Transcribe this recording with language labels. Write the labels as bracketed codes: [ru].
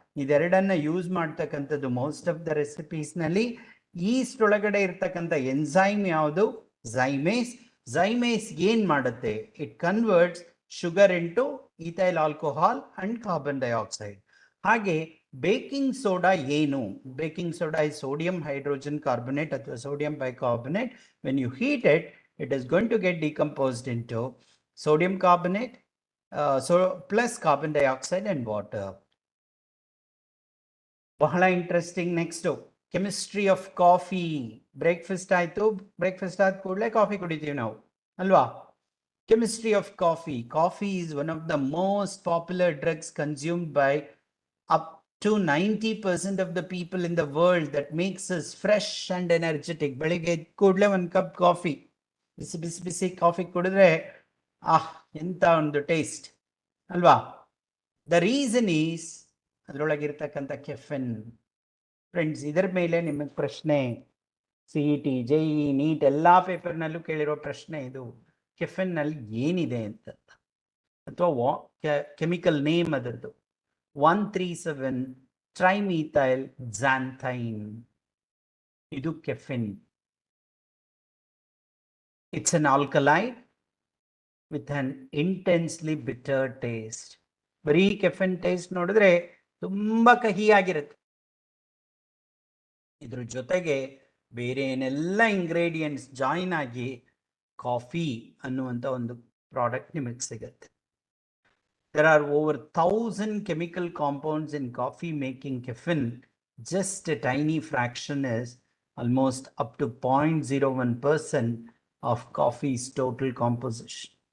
[kn] ಇದೆರಡನ್ನ use ಮಾಡ್ತಕ್ಕಂಥದ್ದು [en] most of the recipes [kn] ನಲ್ಲಿ. East ಒಳಗಡೆ ಇರ್ತಕ್ಕಂಥ ಎನ್ಸೈಮ್ ಯಾವುದು? ಝೈಮೇಸ್. ಝೈಮೇಸ್ ಏನ್ ಮಾಡುತ್ತೆ? [en] It converts sugar into ethyl alcohol and carbon dioxide. [kn] ಹಾಗೆ ಬೇಕಿಂಗ್ ಸೋಡಾ ಏನು? [en] Baking soda is sodium hydrogen carbonate ಅಥವಾ sodium bicarbonate. When you heat it, it is going to get decomposed into sodium carbonate plus carbon dioxide and water. ಬಹಳ interesting. Next chemistry of coffee. [kn] Breakfast ಆಯ್ತು, breakfast ಆದ ಕೂಡಲೇ coffee ಕುಡಿತೀವಿ ನಾವು ಅಲ್ವಾ? [en] Chemistry of coffee. Coffee is one of the most popular drugs consumed by up to 90% of the people in the world, that makes us fresh and energetic. [kn] ಬೆಳಿಗ್ಗೆ ಕೂಡಲೇ ಒಂದು cup coffee, ಬಿಸಿ ಬಿಸಿ ಬಿಸಿ coffee ಕುಡಿದ್ರೆ ಎಂತ ಒಂದು taste ಅಲ್ವಾ? [en] The reason is ಅದರೊಳಗಿರ್ತಕ್ಕಂಥ caffeine. [kn] Friends, ಇದರ ಮೇಲೆ ನಿಮಗೆ ಪ್ರಶ್ನೆ CET, JEE, ನೀಟ್ ಎಲ್ಲ ಪೇಪರ್ನಲ್ಲೂ ಕೇಳಿರೋ ಪ್ರಶ್ನೆ ಇದು. ಕೆಫೆನ್ ನಲ್ಲಿ ಏನಿದೆ ಅಂತ, ಅಥವಾ ಕೆಮಿಕಲ್ ನೇಮ್ ಅದರದ್ದು 137 ಟ್ರೈಮೀಥೈಲ್ xanthine. ಇದು caffeine. [en] It's an alkaloid with an intensely bitter taste. [kn] ಬರೀ ಕೆಫಿನ್ ಟೇಸ್ಟ್ ನೋಡಿದ್ರೆ ತುಂಬಾ ಕಹಿಯಾಗಿರುತ್ತೆ. ಇದ್ರ ಜೊತೆಗೆ ಬೇರೆ ಏನೆಲ್ಲ ಇಂಗ್ರೀಡಿಯೆಂಟ್ಸ್ ಜಾಯಿನ್ ಆಗಿ ಕಾಫಿ ಅನ್ನುವಂಥ ಒಂದು ಪ್ರಾಡಕ್ಟ್ ನಿಮಗೆ ಸಿಗುತ್ತೆ. [en] There are over 1,000 chemical compounds in coffee making caffeine. Just a tiny fraction is almost up to 0.01% of coffee's total composition.